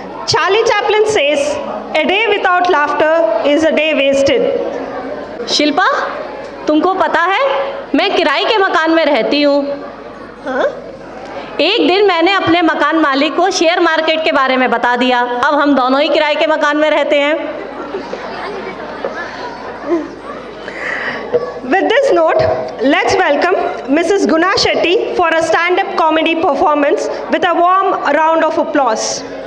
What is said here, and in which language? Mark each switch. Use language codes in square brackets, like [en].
[en] Charlie Chaplin says, a day without laughter is a day wasted. [hi] Shilpa, तुमको पता है मैं किराए के मकान में रहती हूँ। हाँ? एक दिन मैंने अपने मकान मालिक को शेयर मार्केट के बारे में बता दिया, अब हम दोनों ही किराए के मकान में रहते हैं। [en] With this note, let's welcome Mrs. Guna Shetty for a stand-up comedy performance with a warm round of applause.